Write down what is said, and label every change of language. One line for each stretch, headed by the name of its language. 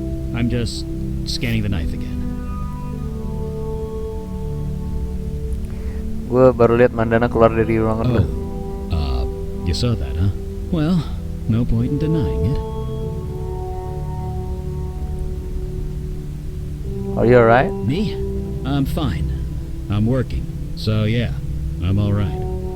English: I'm just scanning the knife again.
Indonesian: Gue baru lihat Mandana keluar dari ruangan dulu.
English: You saw that, huh? Well, no point in denying it. Are you alright? Me? I'm fine. I'm working. So yeah, I'm alright.